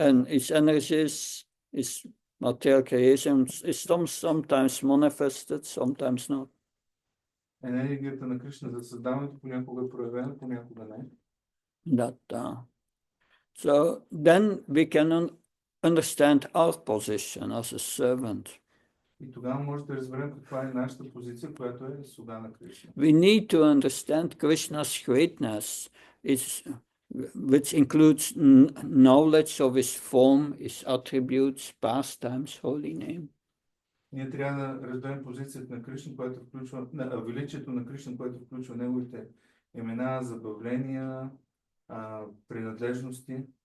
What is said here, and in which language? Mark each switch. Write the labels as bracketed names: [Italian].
[English] And its energy is material creation. It's sometimes manifested, sometimes not. [Bulgarian] Енергията на Кришна за създаването понякога е проявена, понякога не. [English] So then we can understand our position as a servant. [Bulgarian] И тогава може да разберем каква е нашата позиция, която е слуга на Кришна. [English] We need to understand Krishna's greatness, which includes knowledge of his form, his attributes, pastimes, holy name. [Bulgarian] Ние трябва да разберем позицията на Кришна, която включва величието на Кришна, което включва неговите имена, забавления, принадлежности.